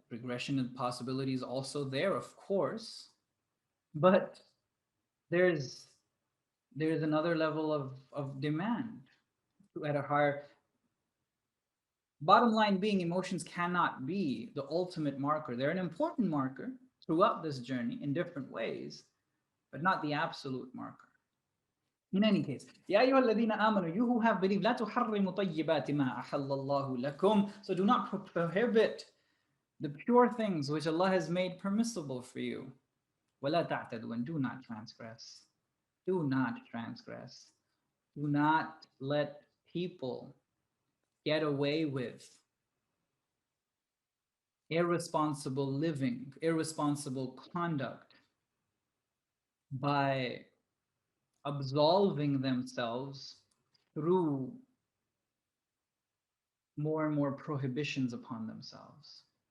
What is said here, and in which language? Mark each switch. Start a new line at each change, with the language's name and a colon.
English: Regression and possibility is also there, of course, but there's another level of demand at a higher. Bottom line being, emotions cannot be the ultimate marker. They're an important marker throughout this journey in different ways, but not the absolute marker. In any case,
Arabic: يا أيها الذين آمنوا,
English: you who have believed,
Arabic: لا تحرموا طيبات ما أحل الله لكم.
English: So do not prohibit the pure things which Allah has made permissible for you.
Arabic: ولا تعتدوا,
English: and do not transgress. Do not transgress. Do not let people get away with irresponsible living, irresponsible conduct by absolving themselves through more and more prohibitions upon themselves.